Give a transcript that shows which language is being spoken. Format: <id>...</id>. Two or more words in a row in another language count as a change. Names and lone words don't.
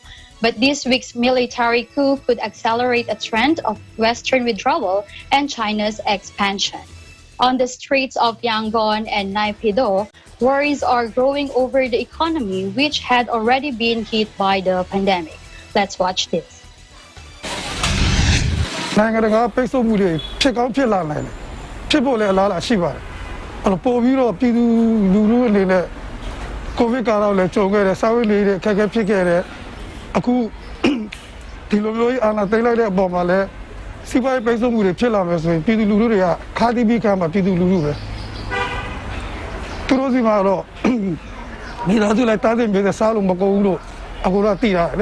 <en>But this week's military coup could accelerate a trend of Western withdrawal and China's expansion. On the streets of Yangon and Naypyidaw, worries are growing over the economy, which had already been hit by the pandemic. Let's watch this.</en> <my>နိုင်ငံတကာပိတ်ဆို့မှုတွေဖြစ်ကောင်းဖြစ်လာနိုင်တယ်ဖြစ်ဖို့လည်းအလားအလာရှိပါတယ်အဲ့တော့ပို့ပြီးတော့ပြည်သူလူထုအနေနဲ့ကိုဗစ်ကာလကိုလည်းကြုံခဲ့တယ်စာဝတ်နေတွေအခက်အခဲဖြစ်ခဲ့တယ်အခုဒီလိုမျိုးအာဏာသိမ်းလိုက်တဲ့အပေါ်မှာလည်းစီးပွားရေးပိတ်ဆို့မှုတွေဖြစ်လာမယ်ဆိုရင်ပြည်သူလူထုတွေကခါးတီးပြီးခံမှာပြည်သူလူထုပဲသူတို့စီမှာတော့ဒီတော့သူလည်းတားတဲ့မြေစားလို့မကုန်ဘူးလို့အခုတော့သိရတယ်လေ</my>